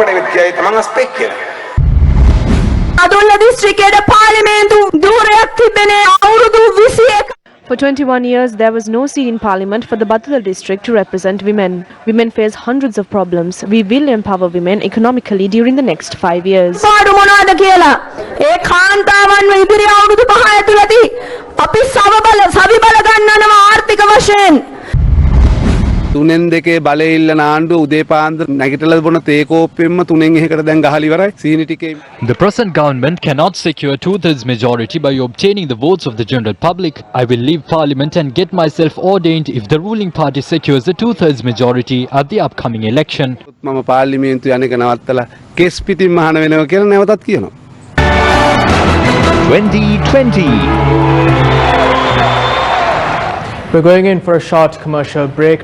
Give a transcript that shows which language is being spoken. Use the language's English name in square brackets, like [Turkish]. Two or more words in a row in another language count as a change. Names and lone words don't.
[English] For 21 years, there was no seat in parliament for the Badula district to represent women. Women face hundreds of problems. We will empower women economically during the next 5 years. [Sinhala] තුනෙන් දෙකේ බලය ඉල්ලන ආණ්ඩුව උදේ පාන්දර නැගිටලා බොන තේ කෝප්පෙන්ම තුනෙන් එහෙකට දැන් ගහලා ඉවරයි සීනි ටිකේ. [English] The present government cannot secure two-thirds majority by obtaining the votes of the general public. I will leave parliament and get myself ordained if the ruling party secures the two-thirds majority at the upcoming election. [Sinhala] මම පාර්ලිමේන්තු යන එක නවත්තලා කෙස් පිටින් මහාන වෙනවා කියලා නැවතත් කියනවා. [English] 2020. We're going in for a short commercial break.